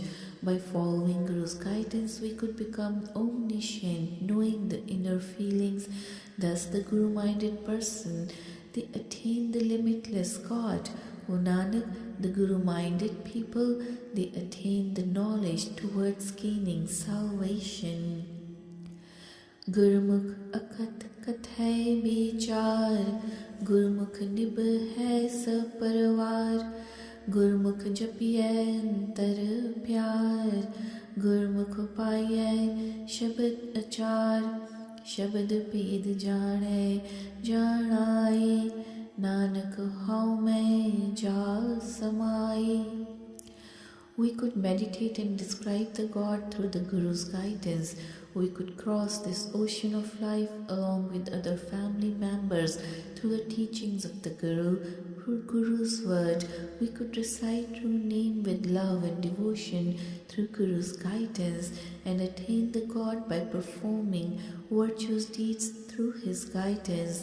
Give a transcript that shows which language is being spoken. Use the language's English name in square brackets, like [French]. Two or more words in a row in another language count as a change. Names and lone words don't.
[English] By following Guru's guidance, we could become omniscient, knowing the inner feelings. Thus, the Guru-minded person, they attain the limitless God. O Nanak, the Guru-minded people, they attain the knowledge towards gaining salvation. [Punjabi] ਗੁਰਮੁਖ ਅਕਥ ਕਥੈ ਵਿਚਾਰ, ਗੁਰਮੁਖ ਨਿਭ ਹੈ ਸਪਰਵਾਰ। ਗੁਰਮੁਖ ਜਪੀਐ ਅੰਤਰ ਪਿਆਰ, ਗੁਰਮੁਖ ਪਾਈਐ ਸ਼ਬਦ ਅਚਾਰ। ਸ਼ਬਦ ਭੇਦ ਜਾਣੈ ਜਾਣਾਈ, ਨਾਨਕ ਹਉ ਮੈਂ ਜਾਲ ਸਮਾਈ। [English] We could meditate and describe the God through the Guru's guidance. We could cross this ocean of life along with other family members through the teachings of the Guru, through Guru's word. We could recite true name with love and devotion through Guru's guidance and attain the God by performing virtuous deeds through his guidance.